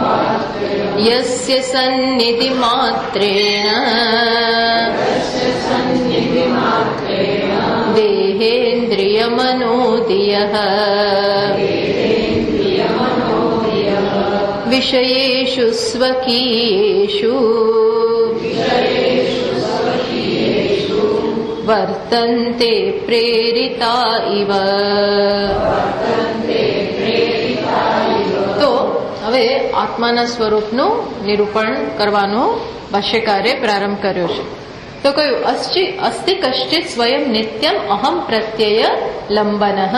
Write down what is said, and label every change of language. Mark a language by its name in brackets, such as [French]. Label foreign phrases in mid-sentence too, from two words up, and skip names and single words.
[Sanskrit] यस्य सन्निधिमात्रेण देहेन्द्रियमनोदियः विषयेषु स्वकीयेषु वर्तन्ते प्रेरिता इव. [Gujarati] તો હવે આત્માના સ્વરૂપનું નિરૂપણ કરવાનો ભાષ્યકારે પ્રારંભ કર્યો છે. તો કહ્યું [Sanskrit] અસ્તિ કશ્ચિત સ્વયં નિત્યમ અહમ પ્રત્યય લંબનઃ.